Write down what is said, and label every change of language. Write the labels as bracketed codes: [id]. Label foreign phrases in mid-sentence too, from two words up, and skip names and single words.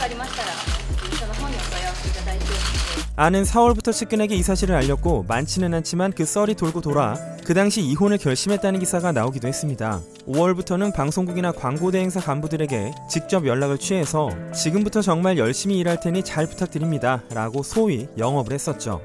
[ja] したら一緒の本にお問い合わせいただいて [ko] 아는 4월부터 측근에게 이 사실을 알렸고 많지는 않지만 그 썰이 돌고 돌아 그 당시 이혼을 결심했다는 기사가 나오기도 했습니다. 5월부터는 방송국이나 광고대행사 간부들에게 직접 연락을 취해서 지금부터 정말 열심히 일할 테니 잘 부탁드립니다 라고 소위 영업을 했었죠.